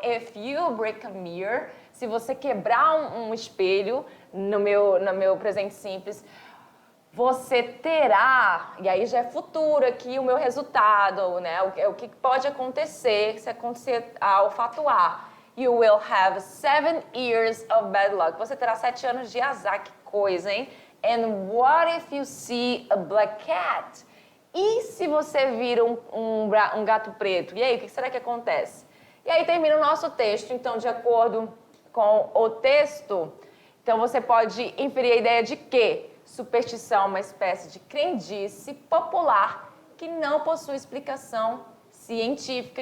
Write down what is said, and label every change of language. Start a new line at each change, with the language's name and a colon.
English: If you break a mirror,
Portuguese: se você quebrar um espelho, no meu presente simples, você terá, e aí já é futuro aqui o meu resultado, né? O que pode acontecer se acontecer ao fato A.
English: You will have 7 years of bad luck.
Portuguese: Você terá 7 anos de azar, que coisa, hein?
English: And what if you see a black cat?
Portuguese: E se você vira um gato preto? E aí, o que será que acontece? E aí termina o nosso texto, então, de acordo com o texto, então você pode inferir a ideia de que superstição é uma espécie de crendice popular que não possui explicação científica.